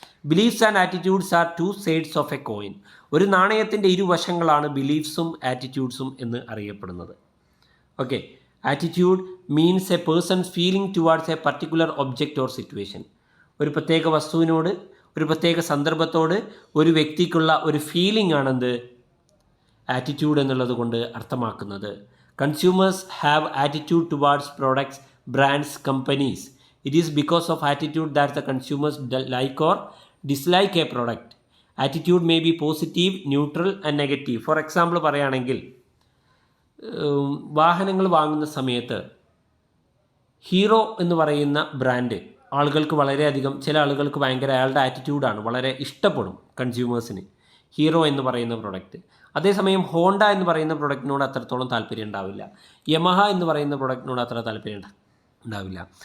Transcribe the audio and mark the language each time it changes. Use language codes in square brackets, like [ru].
[en] Beliefs and attitudes are two sides of a coin. [ml] ഒരു നാണയത്തിൻ്റെ ഇരുവശങ്ങളാണ് ബിലീഫ്സും ആറ്റിറ്റ്യൂഡ്സും എന്ന് അറിയപ്പെടുന്നത്. [en] Okay, attitude means a person's feeling towards a particular object or situation. [ml] ഒരു പ്രത്യേക വസ്തുവിനോട്, ഒരു പ്രത്യേക സന്ദർഭത്തോട് ഒരു വ്യക്തിക്കുള്ള ഒരു ഫീലിംഗ് ആണെന്ത്, ആറ്റിറ്റ്യൂഡ് എന്നുള്ളത് കൊണ്ട് അർത്ഥമാക്കുന്നത്. [en] Consumers have attitude towards products, brands, companies. It is because of attitude that the consumers like or dislike a product. Attitude may be positive, neutral and negative. For example [ml] പറയുകയാണെങ്കിൽ, വാഹനങ്ങൾ വാങ്ങുന്ന സമയത്ത് hero എന്ന് പറയുന്ന brand ആളുകൾക്ക് വളരെയധികം, ചില ആളുകൾക്ക് ഭയങ്കര അയാളുടെ ആറ്റിറ്റ്യൂഡാണ്, വളരെ ഇഷ്ടപ്പെടും കൺസ്യൂമേഴ്സിന് ഹീറോ എന്ന് പറയുന്ന പ്രൊഡക്റ്റ്. അതേസമയം ഹോണ്ട എന്ന് പറയുന്ന പ്രൊഡക്റ്റിനോട് അത്രത്തോളം താല്പര്യം ഉണ്ടാവില്ല, യമഹ എന്ന് പറയുന്ന പ്രൊഡക്റ്റിനോട് അത്ര താല്പര്യം ഉണ്ടാവില്ല.